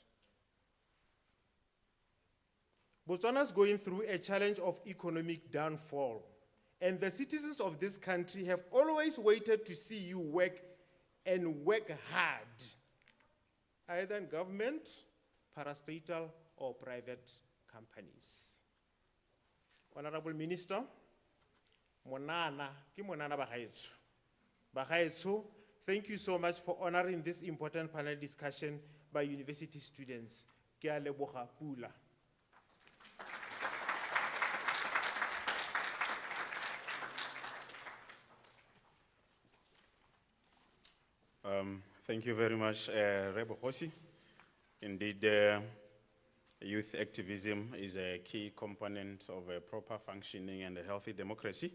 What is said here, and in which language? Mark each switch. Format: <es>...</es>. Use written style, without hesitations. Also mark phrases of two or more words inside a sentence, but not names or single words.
<en>Botswana is going through a challenge of economic downfall, and the citizens of this country have always waited to see you work and work hard, either in government, parastatal, or private companies. Honourable Minister,</en> <tn>Monana, ke Monana Bagaetso. Bagaetso,</tn> <en>thank you so much for honoring this important panel discussion by university students.</en> <tn>Ke a leboga pula.</tn> <en>Thank you very much, Rebo Hosi. Indeed, youth activism is a key component of a proper functioning and a healthy democracy.</en>